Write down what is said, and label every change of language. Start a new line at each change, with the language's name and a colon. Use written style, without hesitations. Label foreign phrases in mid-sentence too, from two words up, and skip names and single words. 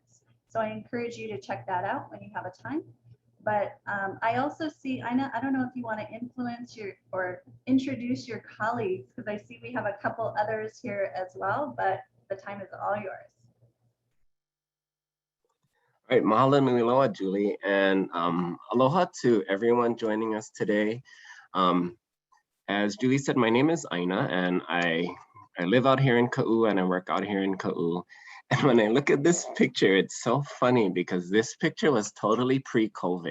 English: So I encourage you to check that out when you have a time. But I also see, ʻāina, I don't know if you want to influence or introduce your colleagues, because I see we have a couple others here as well, but the time is all yours. All right,
Hawaiian: mahalo nui loa,
English: Julie, and aloha to everyone joining us today. As Julie said, my name is ʻāina, and I live out here in Kaʻū, and I work out here in Kaʻū. And when I look at this picture, it's so funny because this picture was totally pre-COVID.